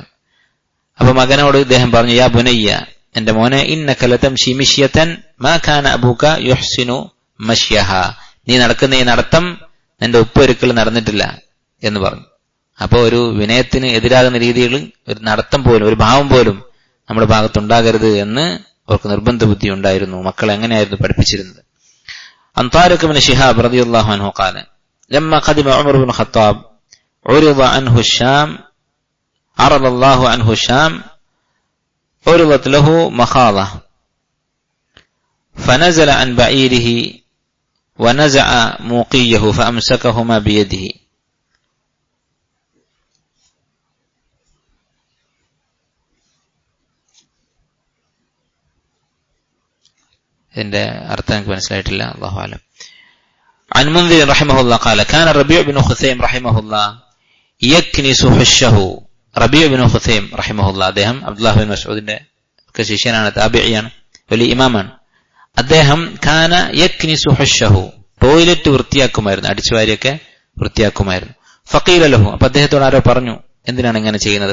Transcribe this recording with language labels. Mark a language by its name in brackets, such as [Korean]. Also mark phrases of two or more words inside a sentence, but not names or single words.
[Malayalam] അപ്പൊ മകനോട് ഇദ്ദേഹം പറഞ്ഞു, [Arabic] يا بني, [Malayalam] എന്റെ മോനെ, [Arabic] إنك لتمشي مشية ما كان أبوك يحسن مشيها, [Malayalam] നീ നടക്കുന്ന ഈ നടത്തം നിന്റെ ഉപ്പ ഒരിക്കലും നടന്നിട്ടില്ല എന്ന് പറഞ്ഞു. അപ്പോ ഒരു വിനയത്തിന് എതിരാകുന്ന രീതിയിൽ ഒരു നടത്തം പോലും, ഒരു ഭാവം പോലും നമ്മുടെ ഭാഗത്തുണ്ടാകരുത് എന്ന് അവർക്ക് നിർബന്ധ ബുദ്ധി ഉണ്ടായിരുന്നു. മക്കളെ എങ്ങനെയായിരുന്നു പഠിപ്പിച്ചിരുന്നത്. [Arabic] عن طارق بن شهاب رضي الله عنه قال لما قدم عمر بن الخطاب عرض الله عنه الشام عرضت له مخاضة فنزل عن بعيره ونزع موقيه فأمسكهما بيده. [Malayalam] ഇതിന്റെ അർത്ഥം എനിക്ക് മനസ്സിലായിട്ടില്ല, [Arabic] الله أعلم. عن منذر رحمه الله قال كان الربيع بن خثيم رحمه الله يكنس حشه. [Malayalam] റബീഉ ഇബ്നു ഖുസൈം റഹിമഹുല്ലാ, അദ്ദേഹം അബ്ദുല്ലാഹ് ബിൻ മസ്ഊദിന്റെ ഒക്കെ ശിഷ്യനാണ്, താബിഇയാണ്, വലിയ ഇമാമാണ്. അദ്ദേഹം [Arabic] كان يكنس حشه, [Malayalam] ടോയ്ലറ്റ് വൃത്തിയാക്കുമായിരുന്നു, അടിച്ചുവാരിയൊക്കെ വൃത്തിയാക്കുമായിരുന്നു. [Arabic] فقيل له, [Malayalam] അപ്പൊ അദ്ദേഹത്തോട് ആരോ പറഞ്ഞു, എന്തിനാണ് ഇങ്ങനെ ചെയ്യുന്നത്?